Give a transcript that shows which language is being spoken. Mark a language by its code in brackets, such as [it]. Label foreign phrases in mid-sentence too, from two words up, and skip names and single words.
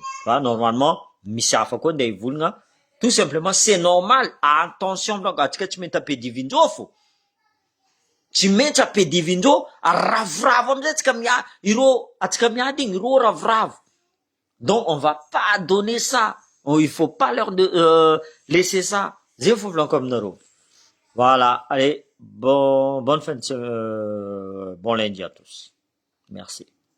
[fr] Tu vois? Normalement, [mg] misy hafa koa ndeha hivolagna. [fr] Tout simplement, c'est normal. Attention, [mg] atsika tsy maintsy ampedivindreo fo. Tsy maintsy ampedivindreo, ravoravo amizay atsika miady igny, iro ravoravo. [fr] Donc, on va pas donner ça. Il faut pas leur laisser ça. [mg] Zay fo volaniko aminareo. [fr] Voilà. Allez, bonne fin de bon lundi à tous. Merci.